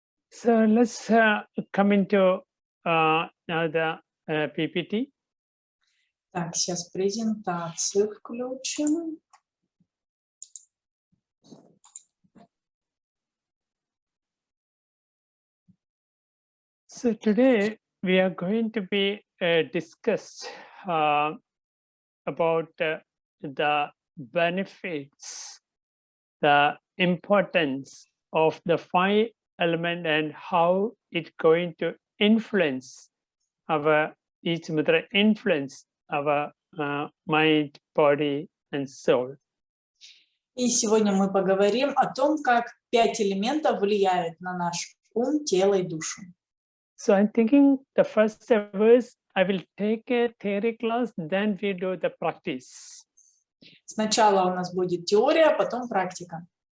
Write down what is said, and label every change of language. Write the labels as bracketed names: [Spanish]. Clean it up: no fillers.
[English] So let's come into now the PPT. [Russian] Так, сейчас презентацию включим. [English] So today we are going to be discuss about the benefits, the importance of the 5 elements and how it's going to influence each mudra influence our mind, body and soul. [Russian] И сегодня мы поговорим о том, как 5 элементов влияют на наш ум, тело и душу. [English] So I'm thinking the first verse, I will take a theory class, then we do the practice. [Russian] Сначала у нас будет теория, а потом практика.